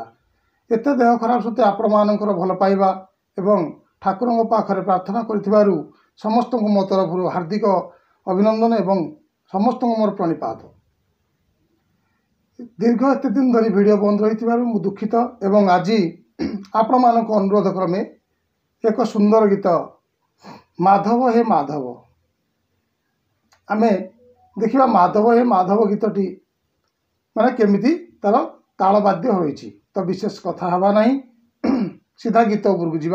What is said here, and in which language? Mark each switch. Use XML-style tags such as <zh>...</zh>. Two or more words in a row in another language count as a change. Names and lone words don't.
<or>ଏତେ ଦେହ ଖରାପ ସତେ ଆପଣ ମାନକର ଭଲ ପାଇବା ଏବଂ ठाकुरଙ୍କ ପାଖରେ ପ୍ରାର୍ଥନା କରିଥିବାରୁ ସମସ୍ତ ମୋ ତରଫ ହାର୍ଦ୍ଦିକ ଅଭିନନ୍ଦନ ଏବଂ ସମସ୍ତ ମୋର ପ୍ରଣିପାତ। ଦୀର୍ଘ ଏତ ଦିନ ଧରି ଭିଡିଓ ବନ୍ଦ ରହି ମୁ ଦୁଖିତ ଏବଂ ଆଜି ଆପଣ ମାନକ ଅନୁରୋଧ କ୍ରମେ ଏକ ସୁନ୍ଦର ଗୀତ ମାଧବ ହେ ମାଧବ ଆମେ ଦେଖିବା। ମାଧବ ହେ ମାଧବ ଗୀତଟି ମାନେ କେମିତି ତାର ତାଳବାଦ୍ୟ ହୋଇଛି ତୋ ବିଶେଷ କଥା ହବା ନହିଁ, ସିଧା ଗୀତ ଉପରକୁ ଯିବା।</or>